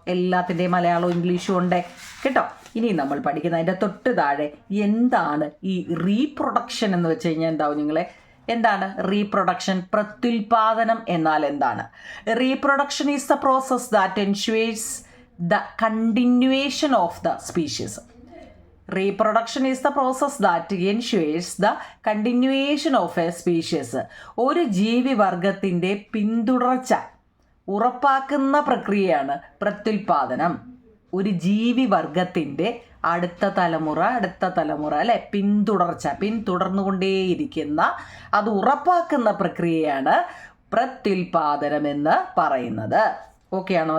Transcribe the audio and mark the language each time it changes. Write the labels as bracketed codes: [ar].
[ml] എല്ലാത്തിൻ്റെയും മലയാളവും ഇംഗ്ലീഷും ഉണ്ടേ കേട്ടോ. ഇനി നമ്മൾ പഠിക്കുന്ന അതിൻ്റെ തൊട്ട് താഴെ എന്താണ് ഈ റീപ്രൊഡക്ഷൻ എന്ന് വെച്ച് കഴിഞ്ഞാൽ എന്താവും നിങ്ങളെ? എന്താണ് റീപ്രൊഡക്ഷൻ? പ്രത്യുൽപാദനം എന്നാൽ എന്താണ്? [en] Reproduction is the process that ensures the continuation of the species. Reproduction is the process that ensures the continuation of a species. [ml] ഒരു ജീവിവർഗത്തിൻ്റെ പിന്തുടർച്ച ഉറപ്പാക്കുന്ന പ്രക്രിയയാണ് പ്രത്യുൽപാദനം. ഒരു ജീവിവർഗത്തിൻ്റെ അടുത്ത തലമുറ അല്ലെ, പിന്തുടർന്നുകൊണ്ടേയിരിക്കുന്ന അത് ഉറപ്പാക്കുന്ന പ്രക്രിയയാണ് പ്രത്യുൽപാദനം എന്ന് പറയുന്നത്. ഓക്കെ ആണോ?